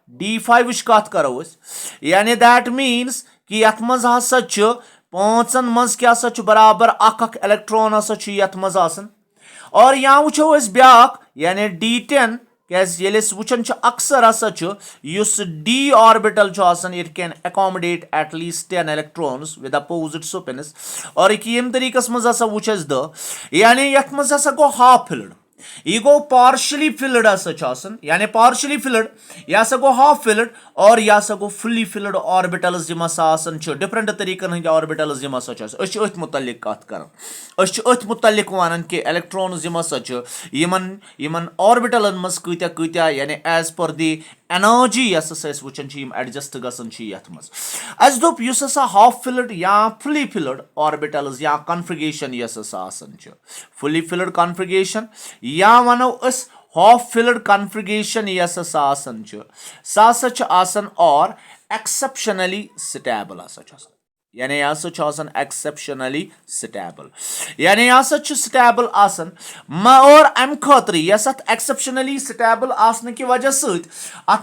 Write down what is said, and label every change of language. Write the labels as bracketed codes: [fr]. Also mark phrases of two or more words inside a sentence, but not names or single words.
[ks] ڈی5 کتھ کرو أسۍ یعنی [en] that means [ks] کہِ یتھ منٛز ہسا چھُ پانٛژن منٛز کیٛاہ سا چھُ برابر اکھ الیکٹران ہسا چھُ یتھ منٛز آسان اور یا وٕچھو أسۍ بیاکھ یعنی ڈی10 کیازِ ییٚلہِ أسۍ وٕچھان چھِ اکثر ہسا چھُ یُس [en] d orbital [ks] چھُ آسان [en] it can accommodate at least 10 electrons with opposite spins [ks] اور ییٚمہِ طٔریٖقس منٛز ہسا وٕچھ اَسہِ 10 یعنی یتھ منٛز ہسا گوٚو [en] half filled [ks] یہِ گوٚو [en] partially filled [ks] ہسا چھُ آسان یعنی [en] partially filled [ks] یہِ ہسا گوٚو [en] half filled [ks] اور یہِ ہسا گوٚو [en] fully filled orbitals [ks] یِم ہسا آسان چھِ ڈفرنٹ طٔریٖقن ہٕنٛدۍ آربِٹلز یِم ہسا چھِ آسان أسۍ چھِ أتھۍ مُتعلق کتھ کران أسۍ چھِ أتھۍ مُتعلق ونان کہِ الیکٹرانٕز یِم ہسا چھِ یِمن آربِٹلن منٛز کۭتیاہ یعنی [en] as per the energy [ks] یۄس ہسا أسۍ وٕچھان چھِ یِم ایڈجسٹ گژھان چھِ یتھ منٛز اَسہِ دوٚپ یُس ہسا [en] half filled [ks] یا [en] fully filled orbitals [ks] یا کنفگریشن یۄس ہسا آسان چھِ [en] fully filled configuration [ks] یا ونو أسۍ [en] half filled configuration [ks] یۄس ہسا آسان چھِ سۄ ہسا چھِ آسان اور [en] exceptionally stable [ks] ہسا چھُ آسان یعنی یہِ ہسا چھُ آسان [en] exceptionally stable [ks] یعنی یہِ ہسا چھُ سٹیبل آسان اور امہِ خٲطرٕ یۄس اتھ [en] exceptionally stable [ks] آسنہٕ کہِ وجہ سۭتۍ اتھ